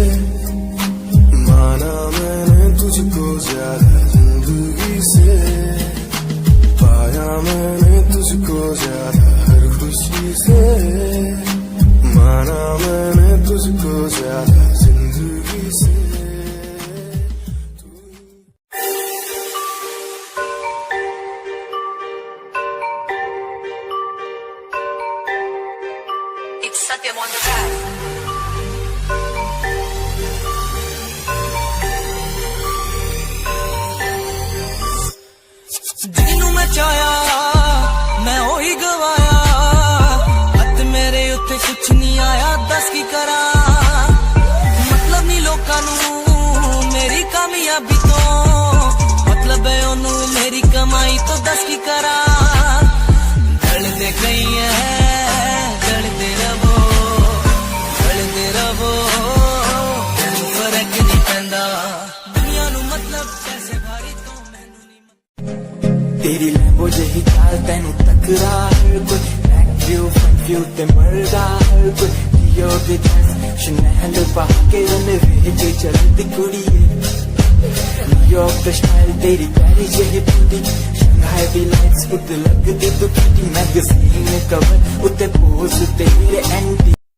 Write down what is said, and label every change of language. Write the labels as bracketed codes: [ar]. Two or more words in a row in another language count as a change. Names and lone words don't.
[hi] माना मैंने तुझको ज्यादा जिंदगी से, पाया मैंने तुझको ज्यादा हर खुशी से, माना मैंने तुझको ज्यादा जिंदगी से। [en] It's Satyam on the track. [pa] ਜਿਹਨੂੰ ਮੈਂ ਚਾਹਿਆ ਮੈਂ ਉਹੀ ਗਵਾਇਆ, ਹੱਥ ਮੇਰੇ ਉੱਤੇ ਕੁਛ ਨਹੀਂ ਆਇਆ, ਦੱਸ ਕੀ ਕਰਾਂ। ਮਤਲਬ ਨਹੀਂ ਲੋਕਾਂ ਨੂੰ ਮੇਰੀ ਕਾਮਯਾਬੀ ਤੋਂ, ਮਤਲਬ ਹੈ ਉਹਨੂੰ ਮੇਰੀ ਕਮਾਈ ਤੋਂ, ਦੱਸ ਕੀ ਕਰਾਂ। ਢਲਦੇ ਗਈ ਹੈ ਢਲਦੇ ਰਵੋ, ਢਲਦੇ ਰਵੋ, ਫਰਕ ਨਹੀਂ ਪੈਂਦਾ ਦੁਨੀਆ ਨੂੰ, ਮਤਲਬ ਪੈਸੇ ਭਾਰੀ ਤੋਂ ਮੈਨੂੰ ਨਹੀਂ। ਤੇਰੀ ਲੈਂਬੋ ਜਹੀ ਚਾਲ ਤੈਨੂੰ ਟਕਰਾ ਹਰ ਕੋਈ, [en] back view front view [pa] ਤੇ ਮਰਦਾ ਹਰ ਕੋਈ। ਲਿਓ ਦੇ ਡ੍ਰੈੱਸ ਸ਼ਨੈਲ ਪਾ ਕੇ ਰਨਵੇ ਤੇ ਚਲਦੀ ਕੁੜੀਏ ਨਿਊਯਾਰਕ ਦਾ ਸਟਾਈਲ ਤੇਰੀ ਪਿਆਰੀ ਜਹੀ ਬਿਊਟੀ ਸ਼ੰਘਾਈ ਦੀ ਲਾਈਟਸ ਉੱਤੇ ਲਗਦੀ ਤੂੰ ਕਿਟੀ, [en] magazine cover [pa] ਉੱਤੇ ਪੋਜ਼ ਤੇਰੇ ਐਂਟੀ।